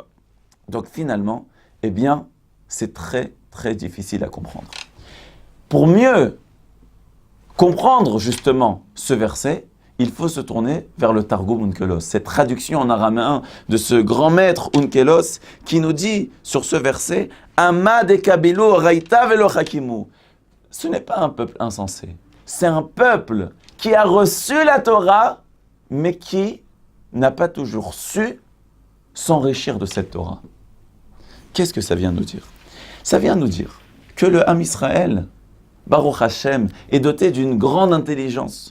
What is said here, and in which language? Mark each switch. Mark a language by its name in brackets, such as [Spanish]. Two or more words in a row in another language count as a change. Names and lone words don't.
[French] Donc finalement, eh bien, c'est très très difficile à comprendre. Pour mieux comprendre justement ce verset, il faut se tourner vers le Targum Onkelos, cette traduction en araméen de ce grand maître Onkelos qui nous dit sur ce verset [Aramaic] עמא דקבילו אוריתא ולא חכימו. [French] Ce n'est pas un peuple insensé, c'est un peuple qui a reçu la Torah, mais qui n'a pas toujours su s'enrichir de cette Torah. Qu'est-ce que ça vient nous dire? Ça vient nous dire que le [Hebrew] עם ישראל, ברוך השם, [French] est doté d'une grande intelligence.